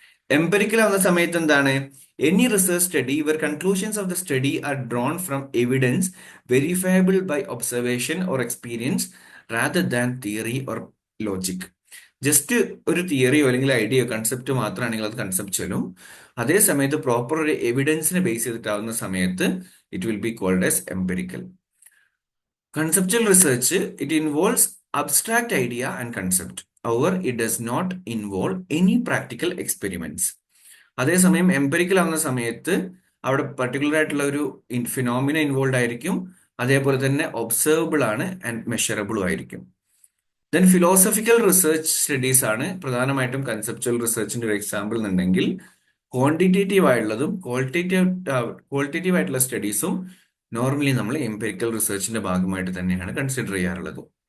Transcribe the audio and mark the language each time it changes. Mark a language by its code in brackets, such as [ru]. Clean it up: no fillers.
[ml] Empirical ആവുന്ന സമയത്ത് എന്താണ്? [en] Any research study where conclusions of the study are drawn from evidence verifiable by observation or experience rather than theory or logic. [ml] Just ഒരു തിയറിയോ അല്ലെങ്കിൽ ഐഡിയയോ concept മാത്രമാണെങ്കിൽ അത് കൺസെപ്ച്വലും, അതേ സമയത്ത് പ്രോപ്പർ ഒരു എവിഡൻസിനെ ബേസ് ചെയ്തിട്ടാവുന്ന സമയത്ത് [en] It will be called as empirical. Conceptual research it involves abstract idea and concept. However, it does not involve any practical experiments. [ml] അതേസമയം empirical ആവുന്ന സമയത്ത് അവിടെ പർട്ടിക്കുലർ ആയിട്ടുള്ള ഒരു ഫിനോമിന ഇൻവോൾവ് ആയിരിക്കും, അതേപോലെ തന്നെ ഒബ്സർവബിൾ ആണ് ആൻഡ് മെഷറബിളും ആയിരിക്കും. ദെൻ ഫിലോസഫിക്കൽ റിസർച്ച് സ്റ്റഡീസ് ആണ് പ്രധാനമായിട്ടും കൺസെപ്ച്വൽ റിസർച്ചിന്റെ ഒരു എക്സാമ്പിൾ എന്നുണ്ടെങ്കിൽ ക്വാണ്ടിറ്റേറ്റീവ് ആയിട്ടുള്ളതും ക്വാളിറ്റേറ്റീവ് ആയിട്ടുള്ള സ്റ്റഡീസും നോർമലി നമ്മൾ എംപെരിക്കൽ റിസർച്ചിന്റെ ഭാഗമായിട്ട് തന്നെയാണ് കൺസിഡർ ചെയ്യാറുള്ളത്.